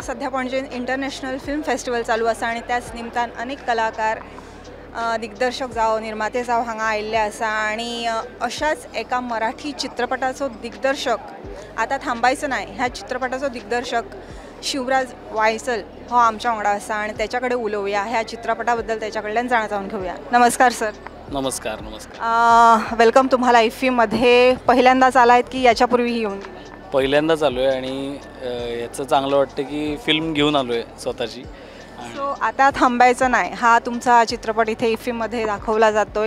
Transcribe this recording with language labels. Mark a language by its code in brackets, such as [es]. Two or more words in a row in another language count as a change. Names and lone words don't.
[kok] सध्या पणजे इंटरनॅशनल फिल्म फेस्टिवल चालू आसा आणि त्याच निमतान अनेक कलाकार दिग्दर्शक जावं निर्माते जावं हांगा आयिल्ले आसा आणि अशाच एका मराठी चित्रपटाचो दिग्दर्शक आता थांबायचो नाही ह्या चित्रपटाचो दिग्दर्शक शिवराज वायसल हो आमच्या वांगडा आसा आणि त्याच्याकडे उलोवया ह्या चित्रपटाबद्दल त्याच्याकडल्यान जाणून घेऊया. [mr] नमस्कार सर. नमस्कार. नमस्कार. वेलकम तुम्हाला इफ्फीमध्ये. पहिल्यांदाच आलायत की याच्यापूर्वीही येऊन? पहिल्यांदाच आलो आहे आणि याचं चांगलं वाटतं की फिल्म घेऊन आलो आहे स्वतःची. सो आता थांबायचं नाही हा तुमचा चित्रपट इथे इफ्फीमध्ये दाखवला जातोय.